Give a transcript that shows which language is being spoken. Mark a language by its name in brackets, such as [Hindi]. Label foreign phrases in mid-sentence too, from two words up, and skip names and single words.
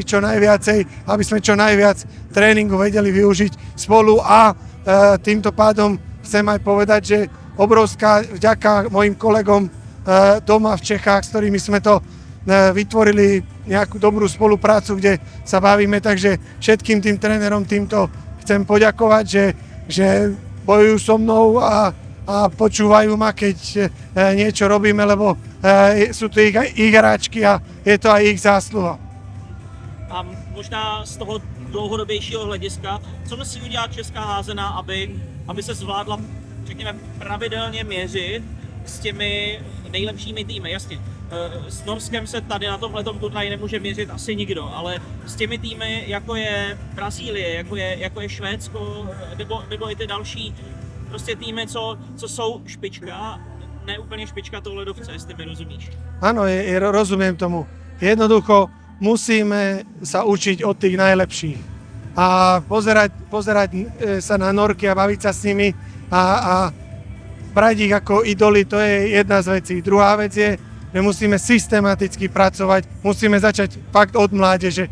[Slovak] čo najviacej, aby sme čo najviac tréningu vedeli využiť spolu a týmto pádom chcem aj povedať, že obrovská vďaka mojim kolegom doma v Čechách, s ktorými sme to vytvorili nejakú dobrú spoluprácu, kde sa bavíme, takže všetkým tým trénerom týmto chcem poďakovať, že bojujú so mnou a počúvajú ma, keď niečo robíme, lebo sú to ich hráčky a je to aj ich zásluha. [Czech] A možná z toho dlouhodobějšího hlediska, co musí udělat česká házená, aby se zvládla, řekněme, pravidelně měřit s těmi nejlepšími týmy. Jasně, s Norskem se tady na tomhletom turnaji nemůže měřit asi nikdo, ale s těmi týmy, jako je Brazílie, jako je Švédsko, nebo i ty další prostě týmy, co jsou špička, ne úplně špička toho ledovce, jestli mi rozumíš. [Slovak] Áno, rozumiem tomu. Jednoducho musíme sa učiť od tých najlepších a pozerať sa na Norky a baviť sa s nimi a brať ich ako idoly, to je jedna z vecí. Druhá vec je, že musíme systematicky pracovať, musíme začať fakt od mládeže.